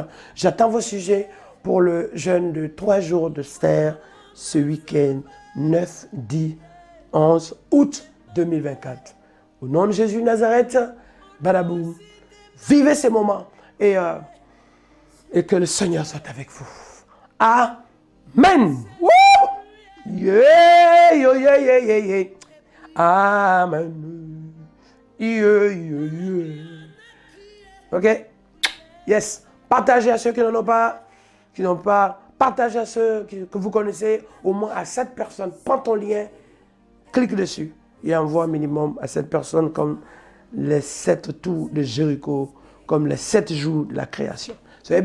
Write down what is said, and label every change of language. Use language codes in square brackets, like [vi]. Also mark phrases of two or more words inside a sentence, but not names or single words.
[fr] J'attends vos sujets pour le jeûne de 3 jours de Stère ce week-end 9, 10, 11 août 2024. Au nom de Jésus de Nazareth, badaboum. Vivez ces moments et que le Seigneur soit avec vous. Amen. Woo! Yeah, yeah, yeah, yeah, yeah, yeah. Amen. Yeah, yeah, yeah. [en] Ok? Yes. [fr] Partagez à ceux qui n'en ont pas, Partagez à ceux que vous connaissez, au moins à 7 personnes. Prends ton lien, clique dessus et envoie un minimum à 7 personnes comme les 7 tours de Jéricho, comme les 7 jours de la création.